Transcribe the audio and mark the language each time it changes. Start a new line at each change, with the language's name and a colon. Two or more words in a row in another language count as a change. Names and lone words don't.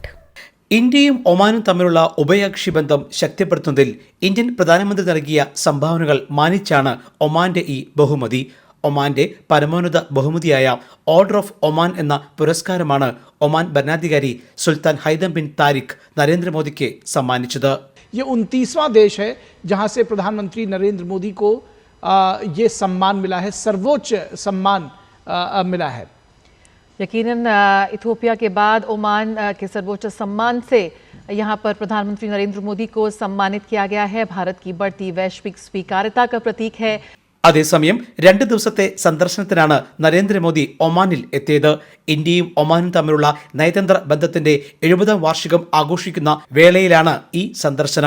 Malayalam: ഇന്ത്യയും ഒമാനും തമ്മിലുള്ള ഉഭയകക്ഷി ബന്ധം ശക്തിപ്പെടുത്തുന്നതിൽ ഇന്ത്യൻ പ്രധാനമന്ത്രി നൽകിയ സംഭാവനകൾ മാനിച്ചാണ് ഒമാന്റെ ഈ ബഹുമതി. ഒമാന്റെ പരമോന്നത ബഹുമതിയായ ഓർഡർ ഓഫ് ഒമാൻ എന്ന പുരസ്കാരമാണ് ഒമാൻ ഭരണാധികാരി സുൽത്താൻ ഹൈതം ബിൻ താരിഖ് നരേന്ദ്രമോദിക്ക് സമ്മാനിച്ചത്.
Hindi: ये 29वां देश है जहां से प्रधानमंत्री नरेंद्र मोदी को ये सम्मान मिला है, सर्वोच्च सम्मान मिला है. यकीनन इथियोपिया के बाद ओमान के सर्वोच्च सम्मान से यहां पर प्रधानमंत्री नरेंद्र मोदी को सम्मानित किया गया है. भारत की बढ़ती वैश्विक स्वीकार्यता का प्रतीक है.
Malayalam: അതേസമയം 2 ദിവസത്തെ സന്ദർശനത്തിനാണ് നരേന്ദ്രമോദി ഒമാനിൽ എത്തിയത്. ഇന്ത്യയും ഒമാനും തമ്മിലുള്ള നയതന്ത്ര ബന്ധത്തിന്റെ 70ാം വാർഷികം ആഘോഷിക്കുന്ന വേളയിലാണ് ഈ സന്ദർശനം.